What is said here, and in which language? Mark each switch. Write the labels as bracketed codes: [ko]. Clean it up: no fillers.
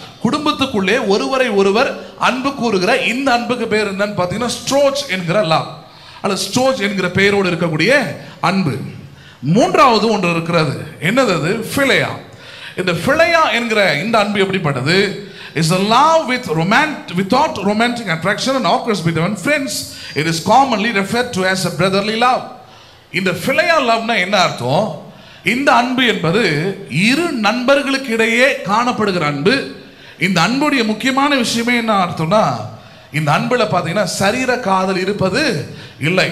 [ta] குடும்பத்துக்குள்ளே ஒருவரை ஒருவர் அன்பு கூறுகிற இந்த அன்புக்கு பேர் என்னன்னு பார்த்தீங்கன்னா ஸ்ட்ரோச் என்கிற லவ் அல்லது ஸ்ட்ரோச் என்கிற பெயரோடு இருக்கக்கூடிய அன்பு. 3வது ஒன்று இருக்கிறது. என்னது அது? ஃபிலேயா. இந்த ஃபிலேயா என்கிற இந்த அன்பு எப்படிப்பட்டது? [en] is a love without romantic attraction and occurs between friends. It is commonly referred to as a brotherly love. [ta] இந்த ஃபிலேயா லவ்னா என்ன அர்த்தம்? இந்த அன்பு என்பது 2 நண்பர்களுக்கு இடையே காணப்படுகிற அன்பு. இந்த அன்புடைய முக்கியமான விஷயமே என்ன அர்த்தம்னா, இந்த அன்புல பார்த்தீங்கன்னா சரீர காதல் இருப்பது இல்லை.